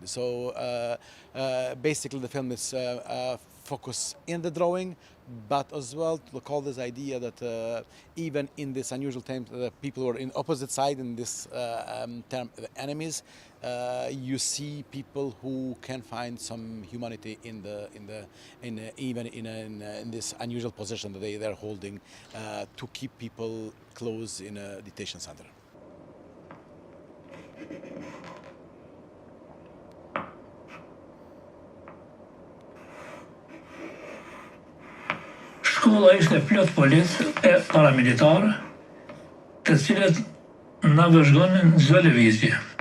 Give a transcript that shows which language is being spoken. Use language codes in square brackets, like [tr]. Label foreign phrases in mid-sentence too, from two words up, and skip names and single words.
[en] So basically the film is focused in the drawing, but as well to call this idea that even in this unusual time, the people who are in opposite side in this term, the enemies, you see people who can find some humanity in this unusual position that they're holding to keep people close in a detention center. [sq] Shkolla ishte plot policë e paramilitarë, të cilët na vëzhgonin çdo lëvizje.